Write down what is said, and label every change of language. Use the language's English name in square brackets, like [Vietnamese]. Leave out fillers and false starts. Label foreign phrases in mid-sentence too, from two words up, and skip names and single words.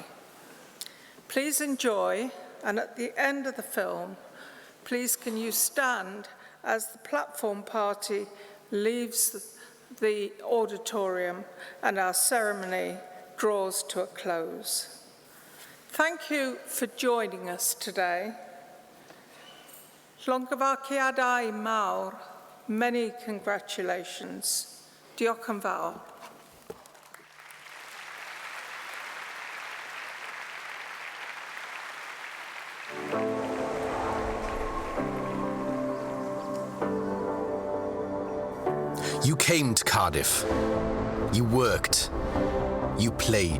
[English] Please enjoy, and at the end of the film, please can you stand as the platform party leaves the auditorium and our ceremony draws to a close. Thank you for joining us today. [Welsh] Llongyfarchiadau mawr, [English] many congratulations. [Welsh] Diolch yn fawr. [English] You came to Cardiff. You worked. You played.